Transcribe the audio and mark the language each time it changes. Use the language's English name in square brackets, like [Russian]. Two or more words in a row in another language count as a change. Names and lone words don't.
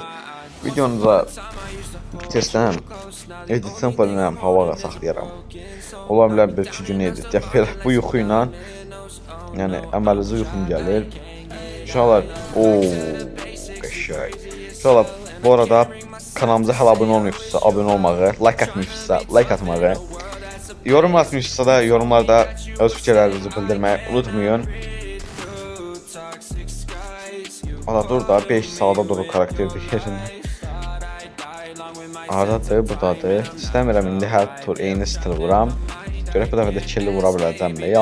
[Azerbaijani] Videonu da bitirsəm, editsəm falan hava saxlayaram. Ola bilər 1-2 gün edit. Belə bu yuxu ilə, yəni əməlizə yuxum gəlir. Uşaqlar, qəşəng. Uşaqlar, bu arada kanalımıza hələ abunə olmayıbsınızsa, abunə olmağı, like atmayıbsınızsa, like atmağı, yorum atmışsınızsa da yorumlarda öz fikirlərinizi bildirməyi unutmayın. Ala dur da 5 sağda durur karakterdir yerində. Aradadır, buradadır. İstəmirəm indi hər tur eyni stil vuram. Görək bu dəfə də kirli vura biləcəm mi?